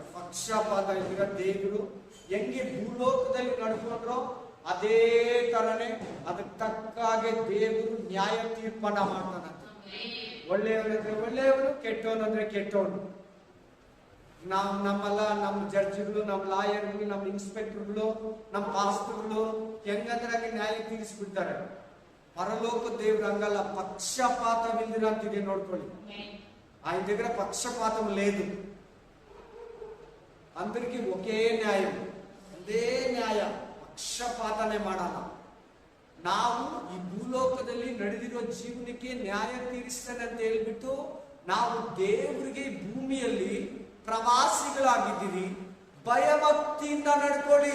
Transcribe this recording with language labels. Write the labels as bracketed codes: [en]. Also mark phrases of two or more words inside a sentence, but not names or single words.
[kn] ಪಕ್ಷಪಾತ ಇದ್ರೆ ದೇವರು ಹೆಂಗೆ ಭೂಲೋಕದಲ್ಲಿ ನಡ್ಕೊಂಡ್ರೋ ಅದೇ ತರನೇ ಅದಕ್ಕೆ ತಕ್ಕಾಗೆ ದೇವರು ನ್ಯಾಯ ತೀರ್ಪನ್ನ ಮಾಡ್ತಾನಂತೆ. ಒಳ್ಳೆಯವರಂದ್ರೆ ಒಳ್ಳೆಯವರು, ಕೆಟ್ಟವನಂದ್ರೆ ಕೆಟ್ಟವನು. ನಮ್ಮೆಲ್ಲ ನಮ್ಮ ಜಡ್ಜ್ಗಳು, ನಮ್ಮ ಲಾಯರ್ಗಳು, ನಮ್ಮ ಇನ್ಸ್ಪೆಕ್ಟರ್ಗಳು, ನಮ್ಮ ಪಾಸ್ಟರ್ಗಳು ಹೆಂಗಂದ್ರೆ ಹಾಗೆ ನ್ಯಾಯ ತೀರಿಸ್ಬಿಡ್ತಾರೆ. ಪರಲೋಕ ದೇವ್ರ ಹಂಗಲ್ಲ, [te] పక్షపాతమిందిర అంతిదే ನೋಡ್ಕೊಳ್ಳಿ. ఆయన దగ్గర పక్షపాతం లేదు. అందరికీ ఒకే న్యాయం, [kn] ಒಂದೇ ನ್ಯಾಯ, ಪಕ್ಷಪಾತನೆ ಮಾಡಲ್ಲ. ನಾವು ಈ ಭೂಲೋಕದಲ್ಲಿ ನಡೆದಿರೋ ಜೀವನಕ್ಕೆ ನ್ಯಾಯ ತೀರಿಸ್ತಾನೆ ಅಂತ ಹೇಳ್ಬಿಟ್ಟು ನಾವು ದೇವರಿಗೆ ಭೂಮಿಯಲ್ಲಿ ಪ್ರವಾಸಿಗಳಾಗಿದ್ದೀವಿ. ಭಯಭಕ್ತಿಯಿಂದ ನಡ್ಕೊಳ್ಳಿ.